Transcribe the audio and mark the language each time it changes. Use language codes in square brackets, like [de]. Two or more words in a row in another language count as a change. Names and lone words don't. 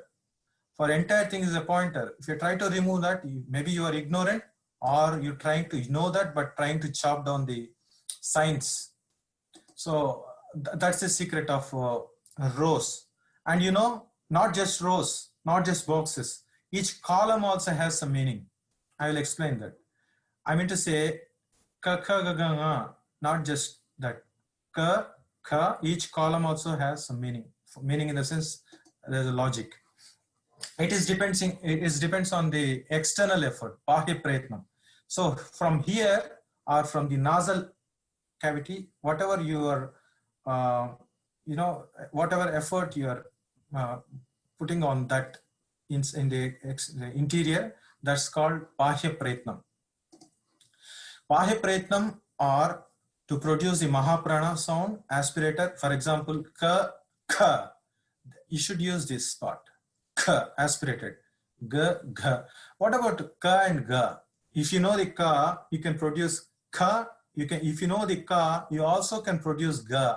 [en] For entire thing is a pointer. If you try to remove that, maybe you are ignorant, or you're trying to know that, but trying to chop down the signs. So that's the secret of rows. And you know, not just rows, not just boxes. Each column also has some meaning. I will explain that. I mean to say, ka, ka, ga, ga, nga, not just that. Ka, ka, each column also has some meaning. Meaning in the sense, there's a logic. It depends on the external effort, [sa] बाह्य प्रयत्नम्. [en] So from here or from the nasal cavity, whatever you are, whatever effort you are putting on that in the interior, that's called [sa] बाह्य प्रयत्नम्. बाह्य प्रयत्नम् [en] are to produce the mahaprana sound, aspirator. For example, ka, ka. You should use this spot. Ka, aspirated. Ga, ga. What about ka and ga? If you know the ka, you can produce ka. If you know the ka, you also can produce ga.